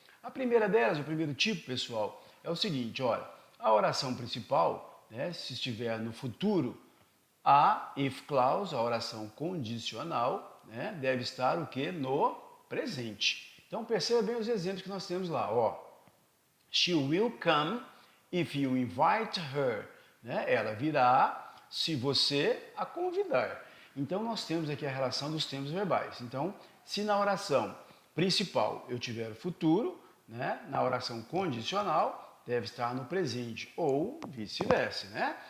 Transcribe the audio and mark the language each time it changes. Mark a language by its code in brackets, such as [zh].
[pt] A primeira delas, o primeiro tipo, pessoal, é o seguinte, olha, a oração principal, né, se estiver no futuro, a if clause, a oração condicional, né, deve estar o quê? No presente. Então perceba bem os exemplos que nós temos lá, ó. [en] She will come if you invite her. [pt] Né? Ela virá se você a convidar. Então nós temos aqui a relação dos tempos verbais. Então, se na oração principal eu tiver futuro, né, na oração condicional deve estar no presente ou vice-versa, né?